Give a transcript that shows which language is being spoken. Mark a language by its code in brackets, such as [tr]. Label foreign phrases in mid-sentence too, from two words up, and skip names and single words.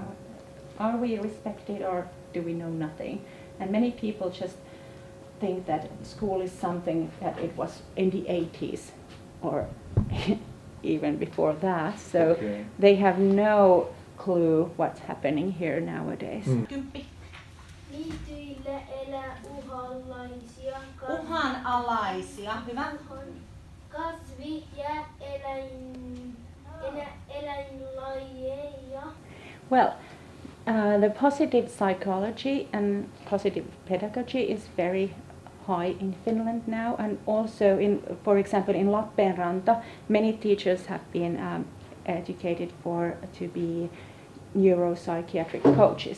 [en] Are we respected or do we know nothing? And many people just think that school is something that it was in the 80s or even before that, so they have no clue what's happening here nowadays. [fi] Niityillä elää uhanalaisia Uhanalaisia, hyvä. kasvi- ja eläinlajeja. [en] Well, the positive psychology and positive pedagogy is very high in Finland now, and also for example, in Lappeenranta, many teachers have been educated to be neuropsychiatric coaches.